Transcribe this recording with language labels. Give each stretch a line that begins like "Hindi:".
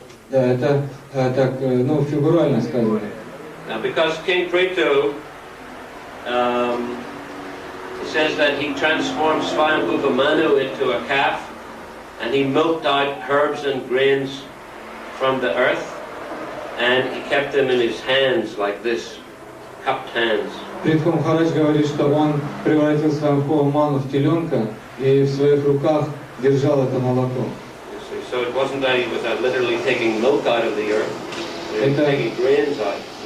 Russian: Это так, фигурально сказано.
English: Now, because King Prithu says that he transformed Swayambhuva Manu into a calf, and he milked out herbs and grains from the earth, and he kept them in his hands like this, cupped hands.
Russian: Притху Махарадж говорит, что он превратил Свайамбхува Ману в теленка и в своих руках держал это молоко.
English: So it wasn't that he was literally taking milk out of the earth, he was taking grains out.